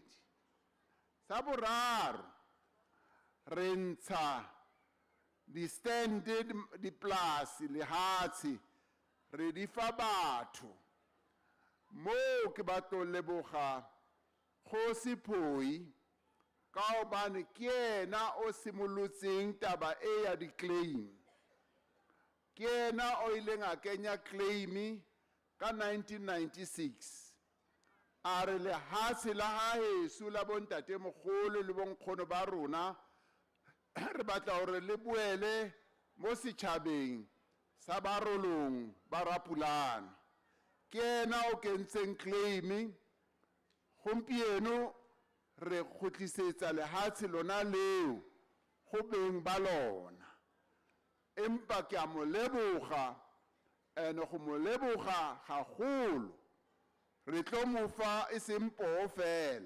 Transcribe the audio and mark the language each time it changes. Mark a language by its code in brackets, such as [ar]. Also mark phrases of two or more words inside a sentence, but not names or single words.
[tn] Sa boraro re ntsha di-standard diplasi lehatshe re di fa batho. Mo ke batlo leboga Kgosi Phoi ka hobane ke yena o simolotseng taba e ya di-claim. Ke yena o ileng a kenya claim ka 1996. [st] A re lehatshe la haeso la bontate mogolo le bonkgono ba rona re batla hore le boele mo setjhabeng sa barolong ba Rapulana. [tn] Ke yena o kentseng claim. Gompieno re khotlisetsa lehatshe lona leo go beng ba lona. Empa ke a mo leboga ene go mo leboga gagolo. Re tlo mo fa e seng poo fela.